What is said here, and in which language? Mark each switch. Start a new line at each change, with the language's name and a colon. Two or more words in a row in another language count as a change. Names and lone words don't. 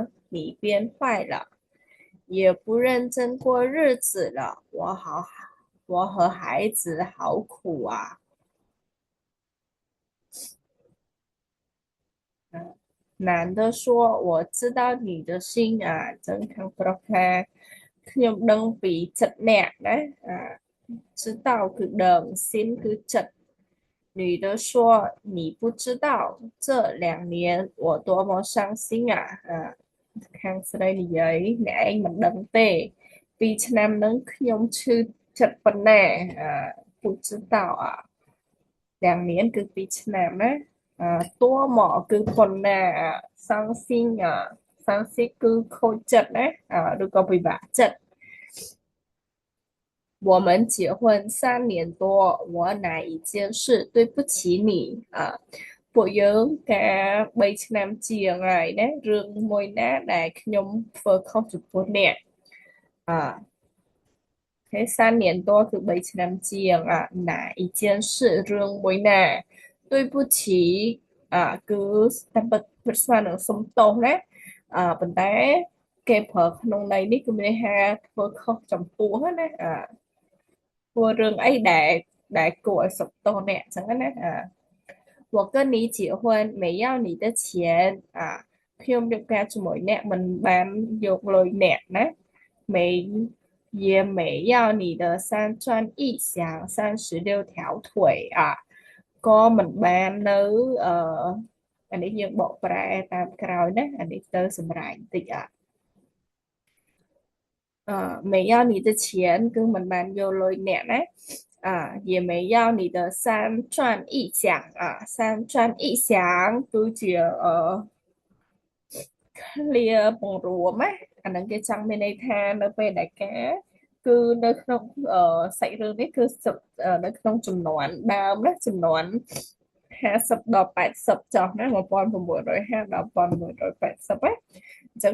Chinese: 你变坏了，也不认真过日子了。我和孩子好苦啊。” 男的说：“我知道你的心啊，真看不到看。
Khmer: ខ្ញុំដឹងពីចិត្តអ្នកណា知道គឺដឹង心គឺចិត្ត。”
Chinese: 女的说：“你不知道这2年我多么伤心啊
Khmer: ខាងស្រីនិយាយអ្នកឯងមិនដឹងទេ2 ឆ្នាំហ្នឹងខ្ញុំឈឺចិត្តប៉ុណ្ណា
Chinese: 不知道啊2 年
Khmer: គឺ2 ឆ្នាំណា多么គឺប៉ុណ្ណា
Chinese: 伤心伤心
Khmer: គឺខូចចិត្តណាឬក៏ពិបាកចិត្ត
Chinese: 我们结婚3 年多，我哪一件事对不起你
Khmer: ពួកយើងការ3 ឆ្នាំជាងហើយណារឿងមួយណាដែលខ្ញុំធ្វើខុសចំពោះ អ្នកអ thế
Chinese: 3 年多
Khmer: គឺ3 ឆ្នាំជាង
Chinese: 哪一件事
Khmer: រឿងមួយណា对不起គឺតែពិតស្មើនឹងសុំ ទោសណាប៉ុន្តែគេប្រើក្នុងន័យនេះគឺមានន័យថាធ្វើខុសចំពោះណាធ្វើរឿងអី ដែលគួរឲ្យសុំទោសអ្នកអញ្ចឹងណា
Chinese: 我跟你结婚没要你的钱
Khmer: ខ្ញុំរៀបការជាមួយអ្នកមិនបានយកលុយអ្នកណា
Chinese: 没也没要你的三转一响36条腿
Khmer: ក៏មិនបាននៅអានេះយើងបកប្រែតាមក្រោយណាអានេះទៅសម្រាប់បន្តិច
Chinese: 没要你的钱
Khmer: គឺមិនបានយកលុយអ្នកណា
Chinese: 也没要你的三转一响
Khmer: 三转一响គឺជាឃ្លាបង្រួមណាអាហ្នឹងគេចង់មានន័យថានៅពេល ដែលការគឺនៅក្នុងសាច់រឿងនេះគឺនៅក្នុងចំនួនដើមណាចំនួន50ដល់80ចុះណា1950ដល់1980ណាអញ្ចឹង